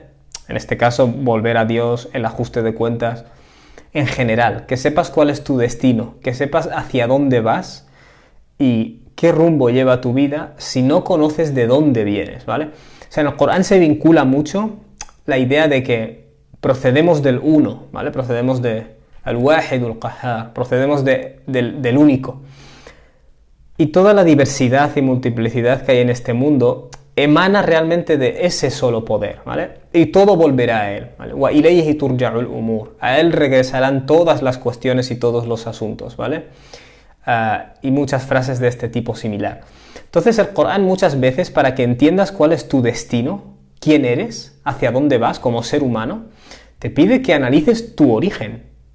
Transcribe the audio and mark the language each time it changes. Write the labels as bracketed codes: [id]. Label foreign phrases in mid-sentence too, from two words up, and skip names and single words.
[es] En este caso, volver a Dios, el ajuste de cuentas, en general, que sepas cuál es tu destino, que sepas hacia dónde vas y qué rumbo lleva tu vida si no conoces de dónde vienes, ¿vale? O sea, en el Corán se vincula mucho la idea de que procedemos del uno, ¿vale? Procedemos de [ar] الواحد القهار, [es] procedemos del único. Y toda la diversidad y multiplicidad que hay en este mundo emana realmente de ese solo poder, ¿vale? Y todo volverá a él, ¿vale? [ar] وإليه ترجع الأمور. [es] A él regresarán todas las cuestiones y todos los asuntos, ¿vale? Y muchas frases de este tipo similar. Entonces el Corán muchas veces, para que entiendas cuál es tu destino, quién eres, hacia dónde vas como ser humano, te pide que analices tu origen, ¿vale?